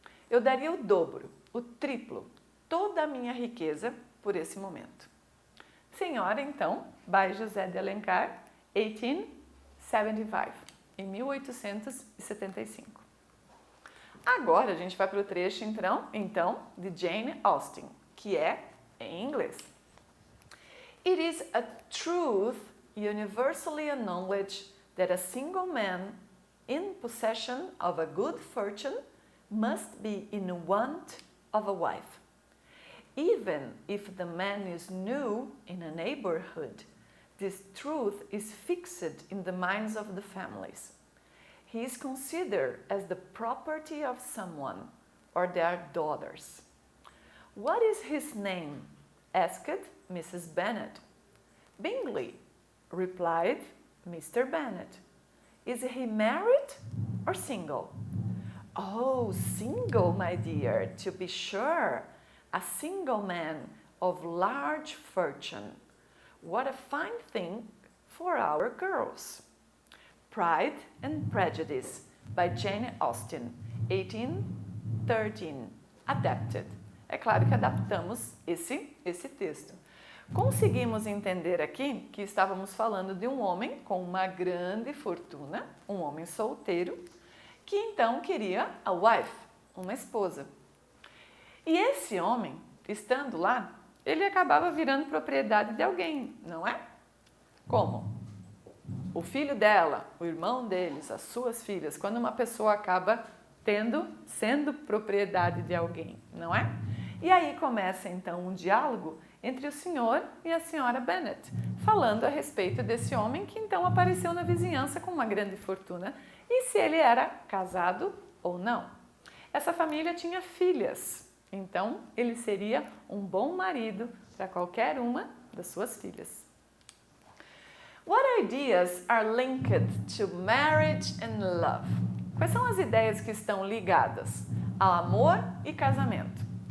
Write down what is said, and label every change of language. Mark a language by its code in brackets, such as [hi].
[pt] Eu daria o dobro, o triplo, toda a minha riqueza por esse momento. Senhora, então, by José de Alencar, 1875. Em 1875. Agora a gente vai para o trecho, então, de Jane Austen, que é em inglês. [en] It is a truth universally acknowledged that a single man in possession of a good fortune must be in want of a wife. Even if the man is new in a neighborhood, this truth is fixed in the minds of the families. He is considered as the property of someone or their daughters. What is his name? Asked Mrs. Bennet. Bingley, replied Mr. Bennet. Is he married or single? Oh, single, my dear, to be sure. A single man of large fortune. What a fine thing for our girls. Pride and Prejudice, by Jane Austen, 1813. Adapted. [pt] É claro que adaptamos esse texto. Conseguimos entender aqui que estávamos falando de um homem com uma grande fortuna, um homem solteiro, que então queria a wife, uma esposa. E esse homem, estando lá, ele acabava virando propriedade de alguém, não é? Como? O filho dela, o irmão deles, as suas filhas, quando uma pessoa acaba sendo propriedade de alguém, não é? E aí começa então um diálogo entre o senhor e a senhora Bennet, falando a respeito desse homem que então apareceu na vizinhança com uma grande fortuna e se ele era casado ou não. Essa família tinha filhas, então ele seria um bom marido para qualquer uma das suas filhas. [en] What ideas are linked to marriage and love? [pt] Quais são as ideias que estão ligadas ao amor e casamento?